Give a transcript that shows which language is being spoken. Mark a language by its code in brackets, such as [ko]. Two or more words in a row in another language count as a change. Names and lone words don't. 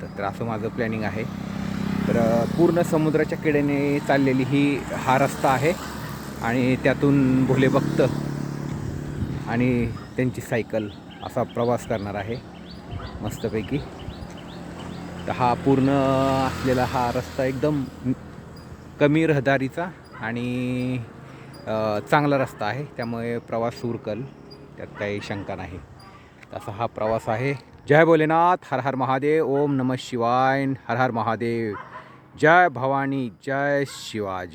[mr] तर असं माझं प्लॅनिंग आहे। तर पूर्ण समुद्राच्या कडेने चाललेली हा रस्ता आहे आणि त्यातून भोले भक्त आणि त्यांची सायकल असा प्रवास करणार आहे मस्तपैकी। तर हा पूर्ण असलेला हा रस्ता एकदम कमी रहदारीचा आणि चांगला रस्ता आहे, त्यामुळे प्रवास सुरकल, त्यात काही शंका नाही। असा हा प्रवास आहे। जय भोलेनाथ, हर हर महादेव, [sa] ओम नमः शिवाय, [mr] हर हर महादेव, जय भवानी, जय शिवाजी।